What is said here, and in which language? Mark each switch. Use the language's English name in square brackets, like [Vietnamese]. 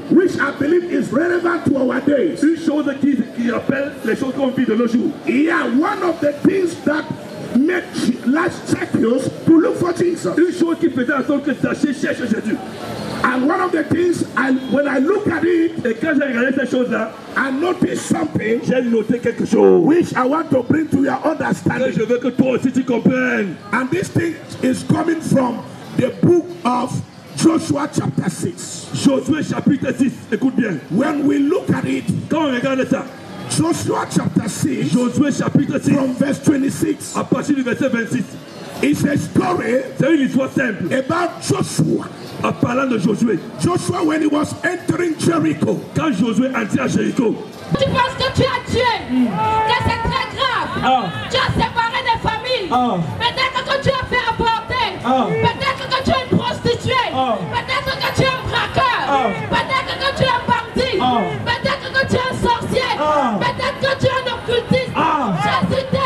[English] which I believe is relevant to our days. [French] Une chose qui rappelle les choses qu'on vit de nos jours. [English] Yeah, one of the things that made Zacchaeus to look for Jesus. [French] Une chose qui faisait en sorte que Zacchaeus cherche Jésus. [English] And one of the things, when I look at it, [French] et quand j'ai regardé cette chose-là, [English] I noticed something, [French] j'ai noté quelque chose, [English] which I want to bring to your understanding. [French] Que je veux que toi aussi tu comprennes. [English] And this thing is coming from the book of Joshua chapter 6. [French] Josué chapitre 6, écoute bien. [English] When we look at it, [French] quand on regarde ça, [English] Joshua chapter 6, [French] Josué chapitre 6, [English] from verse 26, [French] à partir du verset 26, [English] it's a story, [French] c'est une histoire simple, [English] about Joshua. [French] En parlant de Josué, [English] Joshua when he was entering Jericho, [French] quand Josué entrait à Jéricho, tu penses que tu as tué, que c'est très grave, tu as séparé des familles, peut-être que tu as fait avorter, peut-être que tu es une prostituée, peut-être que tu es un braqueur, peut-être que tu es un bandit, peut-être que tu es un sorcier, peut-être que tu es un occultiste.